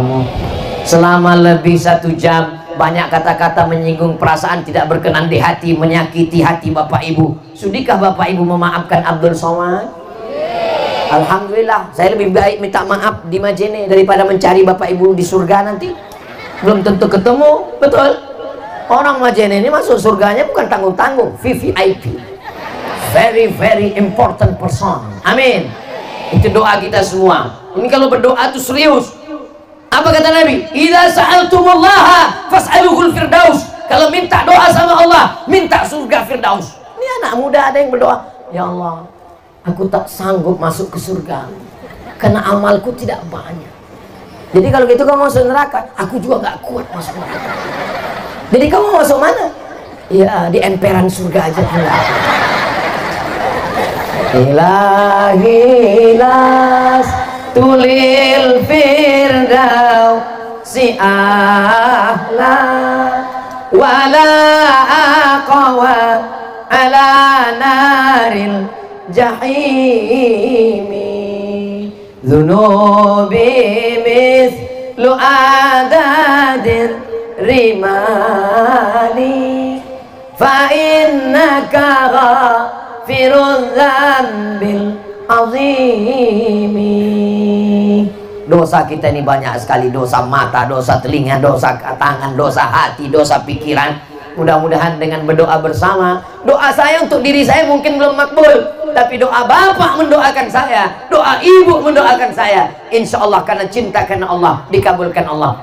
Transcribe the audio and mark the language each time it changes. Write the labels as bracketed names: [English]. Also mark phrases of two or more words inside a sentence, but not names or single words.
[Indonesian] Selama lebih 1 jam, banyak kata-kata menyinggung perasaan, tidak berkenan di hati, menyakiti hati Bapak Ibu. Sudikah Bapak Ibu memaafkan Abdul Somad? Alhamdulillah, saya lebih baik minta maaf di Majene daripada mencari Bapak Ibu di surga nanti. Belum tentu ketemu, betul? Orang Majene ini masuk surganya bukan tanggung-tanggung, VVIP, [English] very very important person. [Indonesian] Amin. Itu doa kita semua. Ini kalau berdoa itu serius. Apa kata Nabi? [Arabic] إذا سألتم الله فاسألوه الفردوس. [Indonesian] Kalau minta doa sama Allah, minta surga firdaus. Ini anak muda ada yang berdoa, [Arabic] يا الله, [Indonesian] aku tak sanggup masuk ke surga karena amalku tidak banyak. Jadi kalau gitu kamu masuk neraka, aku juga gak kuat masuk neraka. Jadi kamu masuk mana? Ya di emperan surga aja enggak. [Arabic] إلهي لست للفردوس أهلا ولا أقوى على النار الجحيم ذنوبي مثل عدد الرمال فإنك غافر الذنب العظيم. [Indonesian] Dosa kita ini banyak sekali, dosa mata, dosa telinga, dosa tangan, dosa hati, dosa pikiran. Mudah-mudahan dengan berdoa bersama, doa saya untuk diri saya mungkin belum makbul, tapi doa bapak mendoakan saya, doa ibu mendoakan saya, [Arabic] إن شاء الله [Indonesian] karena cinta karena Allah dikabulkan Allah.